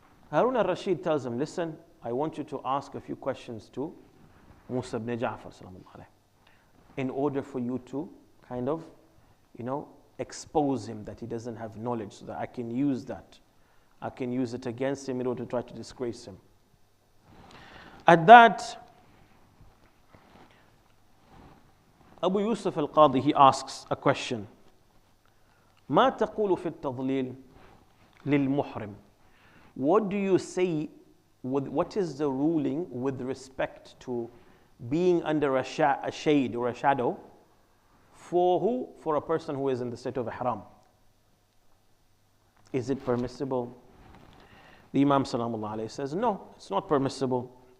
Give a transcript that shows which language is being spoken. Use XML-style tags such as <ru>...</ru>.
<en>Harun al-Rashid tells him, listen, I want you to ask a few questions to Musa ibn Ja'far in order for you to kind of, expose him that he doesn't have knowledge, so that I can use that. I can use it against him in order to try to disgrace him. At that, Abu Yusuf al-Qadi, he asks a question.</en> <ar>ما تقول في التضليل للمحرم?</ar> <en>What do you say, what is the ruling with respect to being under a shade or a shadow for who? For a person who is in the state of ihram. Is it permissible? The Imam Salamullah alayhi says, no, it's not permissible.</en>